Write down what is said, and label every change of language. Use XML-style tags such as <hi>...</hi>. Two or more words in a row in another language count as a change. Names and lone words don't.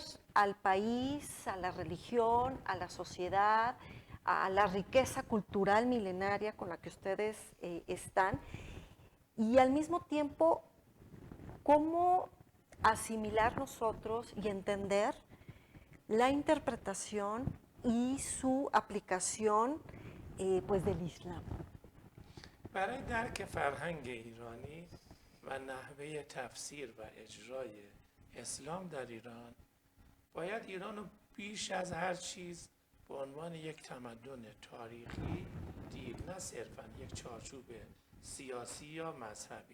<es>al país, a la religión, a la sociedad, a la riqueza cultural milenaria con la que ustedes están, y al mismo tiempo cómo asimilar nosotros y entender la interpretación y su aplicación pues del Islam?</es> <fa>برای درک فرهنگ ایرانی و نحوه تفسیر و اجرای اسلام در ایران، باید ایران رو بیش از هر چیز به عنوان یک تمدن تاریخی دید، نه صرفاً یک چارچوب سیاسی یا مذهبی.</fa>